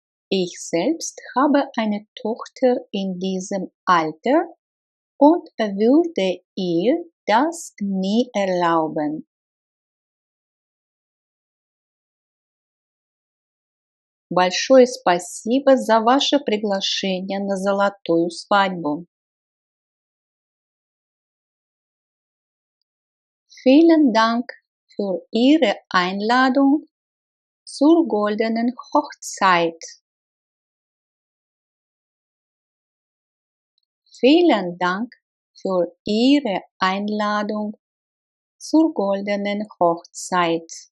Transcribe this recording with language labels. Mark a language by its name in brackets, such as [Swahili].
[German] Ich selbst habe eine Tochter in diesem Alter und würde ihr das nie erlauben. [Russian] Большое спасибо за ваше приглашение на золотую свадьбу. [German] Vielen Dank für Ihre Einladung zur goldenen Hochzeit. Vielen Dank für Ihre Einladung zur goldenen Hochzeit.